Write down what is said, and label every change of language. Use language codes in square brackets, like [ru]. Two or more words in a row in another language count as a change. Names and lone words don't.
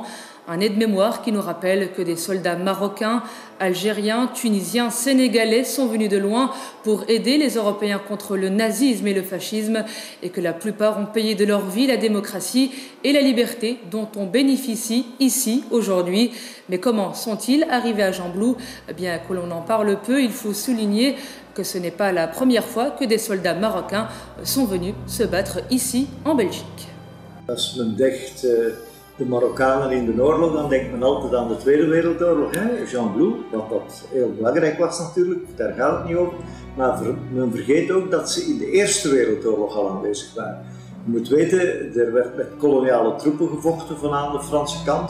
[fr] Un aide-mémoire qui nous rappelle que des soldats marocains, algériens, tunisiens, sénégalais sont venus de loin pour aider les Européens contre le nazisme et le fascisme et que la plupart ont payé de leur vie la démocratie et la liberté dont on bénéficie ici aujourd'hui. Mais comment sont-ils arrivés à Gembloux ? Bien que l'on en parle peu, il faut souligner que ce n'est pas la première fois que des soldats marocains sont venus se battre ici en Belgique. [nl] De Marokkanen in de oorlog, dan denkt men altijd aan de Tweede Wereldoorlog. Gembloux, wat heel belangrijk was natuurlijk, daar gaat het niet over. Maar men vergeet ook dat ze in de Eerste Wereldoorlog al aanwezig waren. Je moet weten, er werd met koloniale troepen gevochten van aan de Franse kant.